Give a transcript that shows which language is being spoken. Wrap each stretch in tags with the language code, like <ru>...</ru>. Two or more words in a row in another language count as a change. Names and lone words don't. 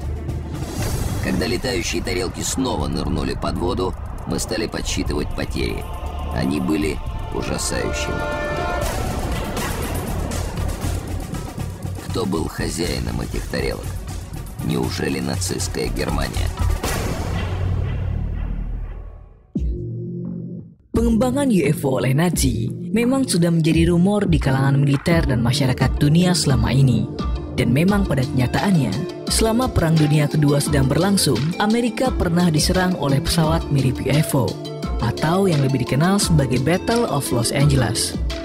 <ru>Когда летающие тарелки снова нырнули под воду, мы стали подсчитывать потери. Они были ужасающими. Кто был хозяином этих тарелок? Неужели нацистская Германия?</ru> <id>Pengembangan UFO oleh Nazi memang sudah menjadi rumor di kalangan militer dan masyarakat dunia selama ini. Dan memang pada kenyataannya, selama Perang Dunia Kedua sedang berlangsung, Amerika pernah diserang oleh pesawat mirip UFO, atau yang lebih dikenal sebagai Battle of Los Angeles.</id>